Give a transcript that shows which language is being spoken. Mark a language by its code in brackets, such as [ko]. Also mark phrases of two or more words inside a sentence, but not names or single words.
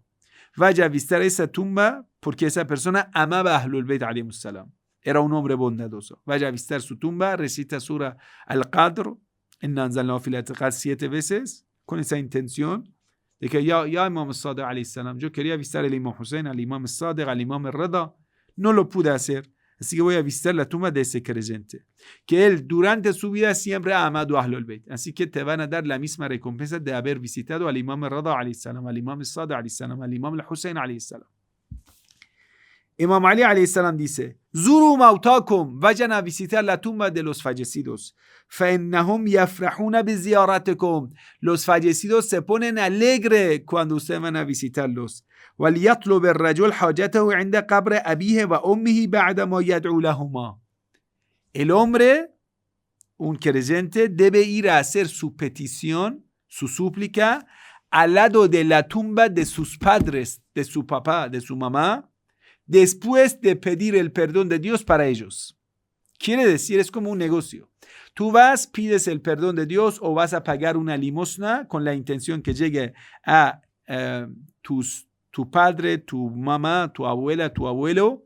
[es] Vaya a visitar esa tumba porque esa persona amaba a Ahlul Bayt [ar] عليه السلام. [es] Era un hombre bondadoso. Vaya a visitar su tumba, recita sura Al-Qadr, [ar] إنا أنزلناه في الاعتقاد [es] 7 veces, con esa intención de que ya imam Sadiq [ar] عليه السلام, [es] yo quería visitar al imam Hussein, al imam Sadiq, al imam Rida, no lo pude hacer. Así que voy a visitar la tumba de ese creyente, que él durante su vida siempre ha amado a Ahlul Bayt. Así que te van a dar la misma recompensa de haber visitado al Imam Rada [ar] عليه السلام, [es] al Imam Sadiq [ar] عليه السلام, [es] al Imam Hussein [ar] عليه السلام. [es] Imam Ali alayhi salam dice: [ar] زوروا موتاكم, [es] vayan a visitar la tumba de los fallecidos. [ar] فَإِنَّهُمْ يَفْرَحُونَ بِزِيَارَتِكُمْ. [es] Los fallecidos se ponen alegre cuando ustedes van a visitarlos. [ar] وَلْيَطْلُبِ الرَّجُلْ حَاجَتَهُ عِنْدَ قَبْرِ أَبِيهِ وَأُمِّهِ بَعْدَ مَا يَدْعُو لَهُمَا. [es] El hombre, un creyente, debe ir a hacer su petición, su súplica, al lado de la tumba de sus padres, de su papá, de su mamá, después de pedir el perdón de Dios para ellos. Quiere decir, es como un negocio. Tú vas, pides el perdón de Dios o vas a pagar una limosna con la intención que llegue a tu padre, tu mamá, tu abuela, tu abuelo.